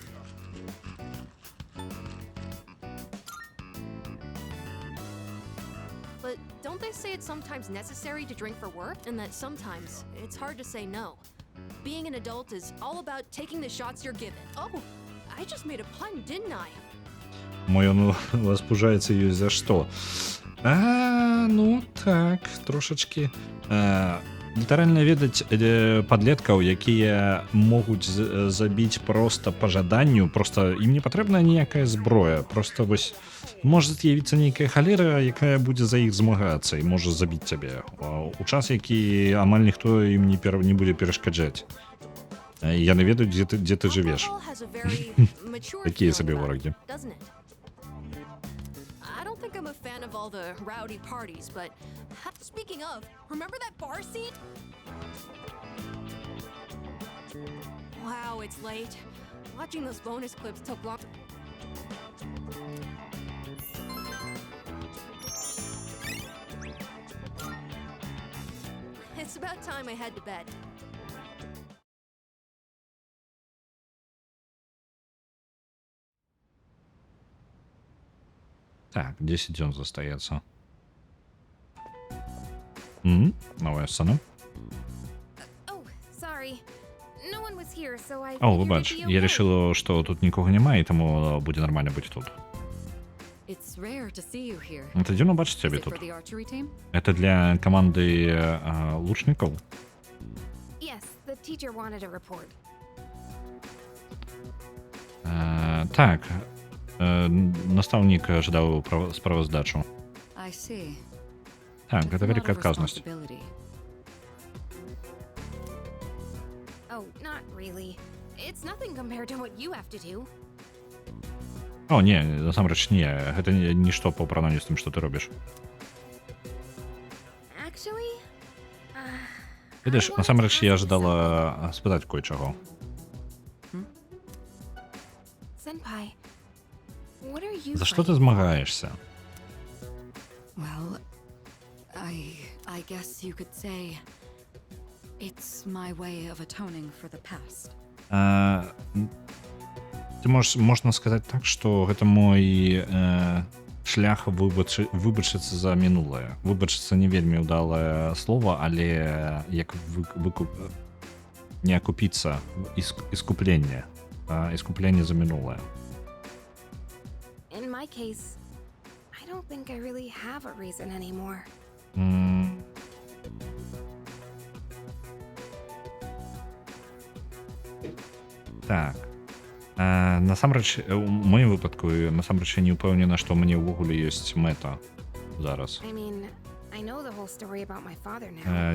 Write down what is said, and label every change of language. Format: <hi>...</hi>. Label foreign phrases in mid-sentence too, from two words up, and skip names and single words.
<en>But don't they say it's sometimes necessary to drink for work, and that sometimes it's hard to say no? Being an adult is all about taking the shots you're given. Oh, I just made a pun, didn't I?</en> <ru>Мой он возбужается ее за что?</ru> <be>Ну так, трошечки. Літаральна ведаць падлеткаў, якія могуць забіць проста па жаданню, проста ім не патрэбна ніякая зброя, проста вось можа з'явіцца нейкая халера, якая будзе за іх змагацца і можа забіць цябе у час, які амаль ніхто ім не будзе перашкаджаць. Яны ведаюць, дзе ты жывеш. Такія сабе ворагі.</be> <en>I don't think I'm a fan of all the rowdy parties, but speaking of, remember that bar scene? Wow, it's late. Watching those bonus clips took long. It's about time I head to bed.</en> <be>Так, 10 дзён застаецца. Новая сцена.</be> <ru>О, выбач, я решила, что тут никого нема, и тому будет нормально быть тут. Это дивно бачить тебя тут. Это для команды лучников?</ru> <be>Tak. Настаўнік жадаў справаздачу.</be> <en>I see.</en> <be>Так,</be> <en>Took</en> <be>гэта</be> <en>a lot of</en> <be>вялікая адказнасць.</be> <en>responsibility. Oh, not really. It's nothing compared to what you have to do.</en> <be>О, не, насамрэч не. Гэта нішто па параўнанні з тым, што ты робіш.</be> <en>Actually,</en> <be>Ведаеш, насамрэч я жадала спытаць кое-чаго.</be> <en>Senpai, what are you</en> <be>За што ты</be> <en>fighting?</en> <be>змагаешся?</be> <en>Well, I guess you could say it's my way of atoning for the past.</en> <be>Ты можна сказаць так, што гэта мой шлях выбачыцца за мінулае. Выбачыцца не вельмі ўдалае слова, але як не акупіцца, іскупленне. Іскупленне за мінулае.</be> <en>In my case, I don't think I really have a reason anymore.</en> <be>Так. Насамрэч, у маім выпадку, насамрэч я не ўпэўнена, што мне ўвогуле ёсць мэта зараз.</be> <en>I mean, I know the whole story about my father now.</en>